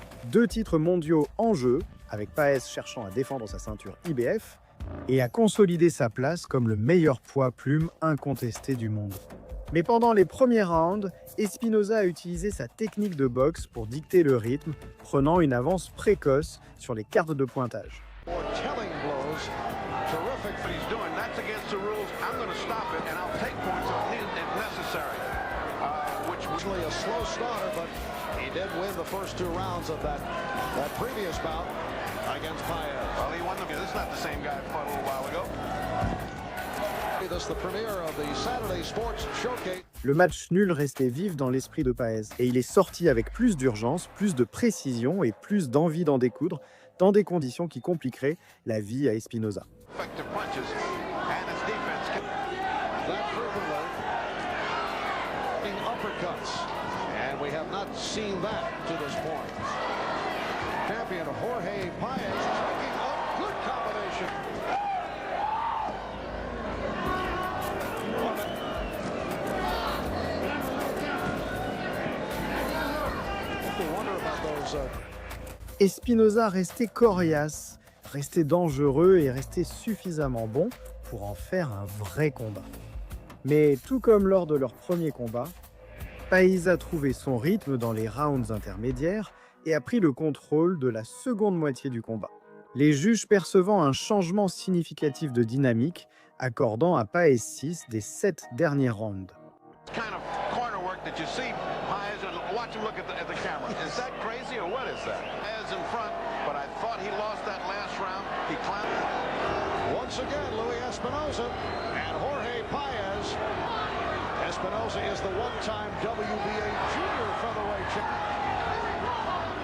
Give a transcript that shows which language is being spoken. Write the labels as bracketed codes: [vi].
[fr] 2 titres mondiaux en jeu, avec Páez cherchant à défendre sa ceinture IBF, et à consolider sa place comme le meilleur poids plume incontesté du monde. Mais pendant les premiers rounds, Espinoza a utilisé sa technique de boxe pour dicter le rythme, prenant une avance précoce sur les cartes de pointage. [en] More telling blows. Terrific what he's doing. That's against the rules. I'm going to stop it, and I'll take points if necessary. Which was Usually a slow starter, but he did win the first 2 rounds of that previous bout against Paez. well, he won them. This is not the same guy I fought a little while ago. This is the premiere of the Saturday Sports Showcase. [fr] Le match nul restait vif dans l'esprit de Paez, et il est sorti avec plus d'urgence, plus de précision et plus d'envie d'en découdre, dans des conditions qui compliqueraient la vie à Espinoza. [en] Effective punches, and his defense. That frequently being uppercuts, and we have not seen that to this point. Champion Jorge Paez making a good combination. I wonder about those. [fr] Espinoza restait coriace, restait dangereux et restait suffisamment bon pour en faire un vrai combat. Mais tout comme lors de leur premier combat, Paez a trouvé son rythme dans les rounds intermédiaires et a pris le contrôle de la seconde moitié du combat. Les juges percevant un changement significatif de dynamique, accordant à Paez 6 des 7 derniers rounds. [en] Kind of corner work that you see. Paez, watch him look at the camera. Is that crazy or what is that? Paez in front, but I thought he lost that last round. He climbed. Once again, Louis Espinoza and Jorge Paez. Espinoza is the one-time WBA junior featherweight champion.